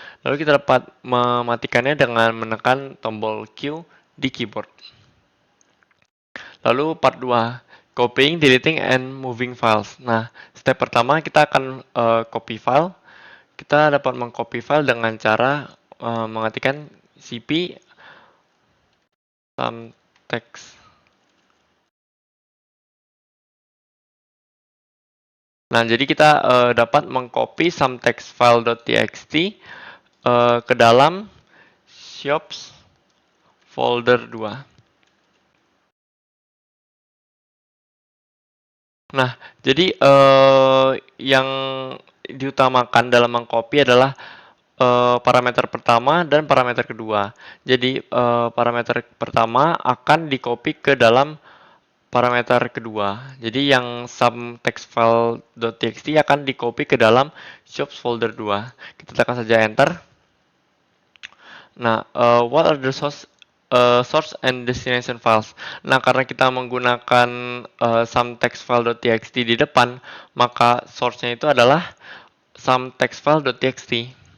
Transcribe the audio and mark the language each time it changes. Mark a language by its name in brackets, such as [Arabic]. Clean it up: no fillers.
[Indonesian] Lalu kita dapat mematikannya dengan menekan tombol Q di keyboard. [English] Lalu part 2, copying, deleting, and moving files. [Indonesian] Nah, step pertama kita akan copy file. Kita dapat mengcopy file dengan cara mengetikkan cp some text. Nah, jadi kita dapat mengcopy some text file.txt ke dalam shops folder 2. Nah, jadi yang diutamakan dalam mengcopy adalah parameter pertama dan parameter kedua. Jadi parameter pertama akan di-copy ke dalam parameter kedua. Jadi yang sum text file.txt akan di-copy ke dalam shops folder 2. Kita tekan saja enter. [English] Nah, what are the source and destination files? [Indonesian] Nah, karena kita menggunakan sum text file.txt di depan, maka source-nya itu adalah sum text file.txt.